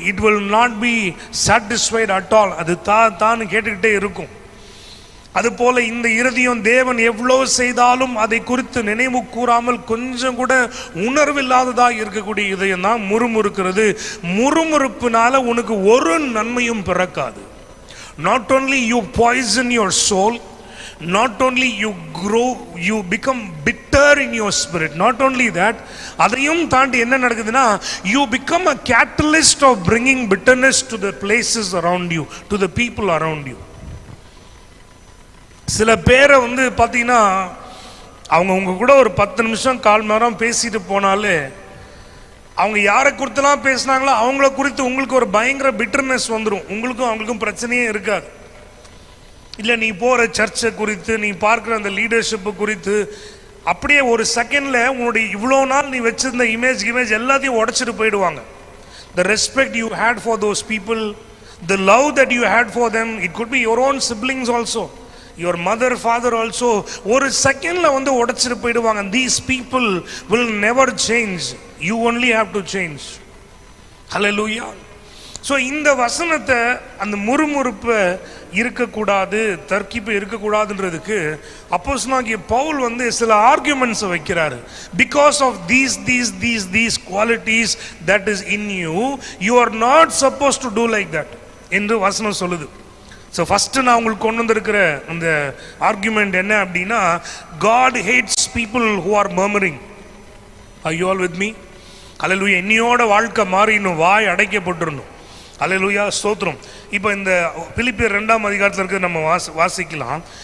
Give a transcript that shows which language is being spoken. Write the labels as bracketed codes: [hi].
[en] It will not be satisfied at all. [ta] அது தான் கேட்டுக்கிட்டே இருக்கும். அதுபோல இந்த இருதயம் தேவன் எவ்வளோ செய்தாலும் அதை குறித்து நினைவு கூறாமல் கொஞ்சம் கூட உணர்வில்லாததாக இருக்கக்கூடிய இதயம் தான் முறுமுறுக்கிறது. முறுமுறுப்பினால உனக்கு ஒரு நன்மையும் பிறக்காது. [en] Not only you poison your soul, not only you grow, you become bitter in your spirit. Not only that, [ta] அதையும் தாண்டி என்ன நடக்குதுன்னா, [en] you become a catalyst of bringing bitterness to the places around you, to the people around you. [ta] சில பேரை பார்த்தீங்கன்னா, அவங்க உங்க கூட ஒரு 10 நிமிஷம் 1/4 மணி நேரம் பேசிட்டு போனாலே, அவங்க யாரை குறித்துலாம் பேசினாங்களோ அவங்கள குறித்து உங்களுக்கு ஒரு பயங்கர பிட்டர்னஸ் வந்துடும். உங்களுக்கும் அவங்களுக்கும் பிரச்சனையே இருக்காது. இல்லை நீ போகிற சர்ச்சை குறித்து, நீ பார்க்குற அந்த லீடர்ஷிப்பு குறித்து அப்படியே ஒரு செகண்டில் உன்னுடைய இவ்வளோ நாள் நீ வச்சிருந்த இமேஜ் எல்லாத்தையும் உடைச்சிட்டு போயிடுவாங்க. [en] The respect you had for those people, the love that you had for them, it could be your own siblings also, your mother, father also, [ta] ஒரு செகண்ட்ல உடைச்சிட்டு போயிடுவாங்க. [en] These people will never change. You only have to change. Hallelujah. [ta] So இந்த வசனத்தை, அந்த முறுமுறுப்பு இருக்கக்கூடாது, தர்க்கிப்பு இருக்கக்கூடாதுன்றதுக்கு அப்போஸ்தலனாகிய பவுல் சில ஆர்குமெண்ட்ஸ் வைக்கிறாரு. [en] because of these qualities that is in you, you are not supposed to do like that [ta] என்று வசனம் சொல்லுது. ஸோ ஃபஸ்ட்டு நான் உங்களுக்கு கொண்டு வந்திருக்கிற அந்த ஆர்குமெண்ட் என்ன அப்படின்னா, [en] God hates people who are murmuring. Are you all with me? [ta] அல்லேலூயா. என்னையோட வாழ்க்கை மாறிடணும், வாய் அடைக்கப்பட்டுடணும். அல்லேலூயா, ஸ்தோத்திரம். இப்போ இந்த பிலிப்பியர் 2ஆம் அதிகாரத்தில் இருக்கிறது நம்ம வாசிக்கலாம்.